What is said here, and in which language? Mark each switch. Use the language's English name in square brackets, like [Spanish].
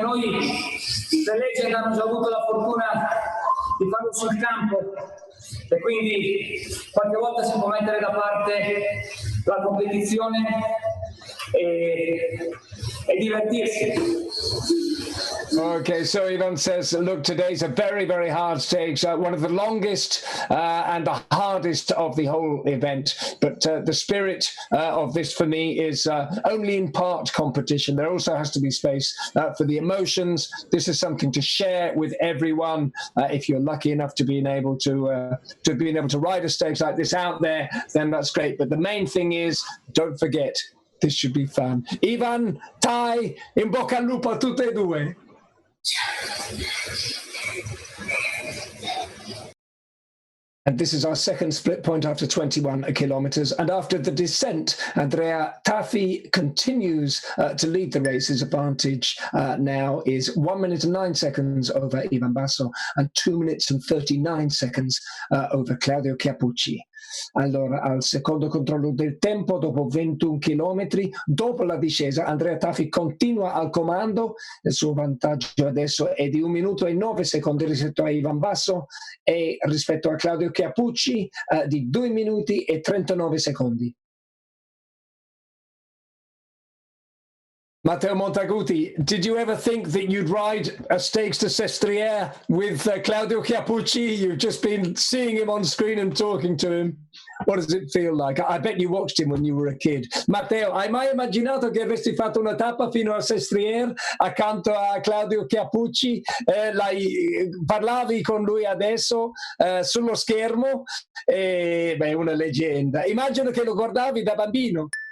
[Italian] Noi The Legend hanno già avuto la fortuna di farlo sul campo e quindi qualche volta si può mettere da parte la competizione e divertirsi. [English] Okay, so Ivan says, look, today's a very, very hard stage, one of the longest and the hardest of the whole event. But the spirit of this for me is only in part competition. There also has to be space for the emotions. This is something to share with everyone. If you're lucky enough to be able to ride a stage like this out there, then that's great. But the main thing is, don't forget, this should be fun. [Italian] Ivan, Tai, in bocca al lupo a tutte e due. [English] And this is our second split point after 21 kilometers. And after the descent, Andrea Tafi continues to lead the race. His advantage now is 1 minute and 9 seconds over Ivan Basso and 2 minutes and 39 seconds over Claudio Chiappucci. [Italian] Allora, al secondo controllo del tempo, dopo 21 chilometri, dopo la discesa, Andrea Tafi continua al comando. Il suo vantaggio adesso è di 1 minuto e 9 secondi rispetto a Ivan Basso e rispetto a Claudio Chiappucci di 2 minuti e 39 secondi. [English] Matteo Montaguti, did you ever think that you'd ride a stakes to Sestriere with Claudio Chiappucci? You've just been seeing him on screen and talking to him. What does it feel like? I bet you watched him when you were a kid. [Italian] Matteo, hai mai immaginato che avresti fatto una tappa fino a Sestriere accanto a Claudio Chiappucci? Parlavi con lui adesso sullo schermo? Beh, una leggenda. Immagino che lo guardavi da bambino.